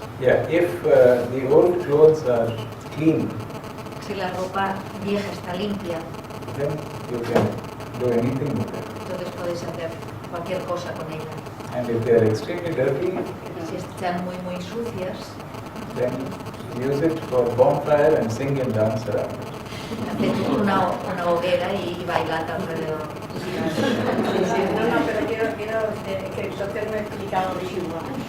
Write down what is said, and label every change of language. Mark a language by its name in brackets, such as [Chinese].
[English] Yeah, if the old clothes are clean, [Spanish] Si la ropa vieja está limpia, [English] then you can do anything with it. [Spanish] entonces podéis hacer cualquier cosa con ella. [English] And if they are extremely dirty, [Spanish] Si están muy sucias, [English] then use it for bonfire and sing and dance around it. [Spanish] haced una hoguera y bailad alrededor. No, pero quiero que entonces no he explicado bien igual.